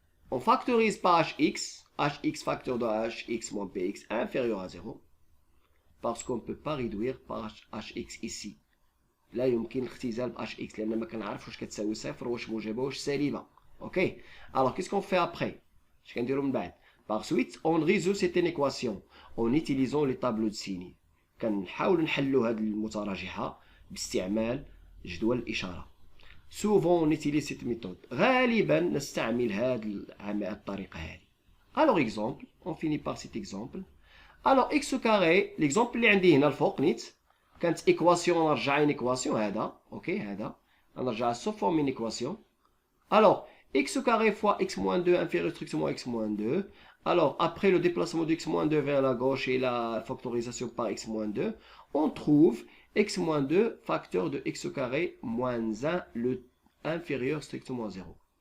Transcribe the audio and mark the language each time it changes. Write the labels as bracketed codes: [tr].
[fr] On factorise par hx facteur de hx moins bx inférieur à 0. Parce qu'on ne peut pas réduire par hx ici. [ar] لا يمكن الاختزال ب hx لان ما كنعرفش واش كتساوي صفر واش موجبه واش سالبه. [fr] اوكي alors qu'est-ce qu'on fait après؟ [ar] اش كنديروا من بعد؟ [fr] par suite on résout cette équation en utilisant les tableaux de signes. [ar] كنحاولوا نحلوا هذه المتراجحه باستعمال جدول الاشاره. [fr] souvent on utilise cette méthode. [ar] غالبا نستعمل هذه الطريقه هذه. [fr] alors exemple on finit par cet exemple. alors x carré l'exemple [ar] اللي عندي هنا الفوق نيت كانت ايكواسيون نرجعها ايكواسيون هذا اوكي هذا نرجعها سو فورم من ايكواسيون. [fr] alors x carré fois x moins 2 inférieur strictement à x moins 2. alors après le déplacement de x moins 2 vers la gauche et la factorisation par x moins 2, on trouve x moins 2 facteur de x carré moins 1 le inférieur strictement à 0.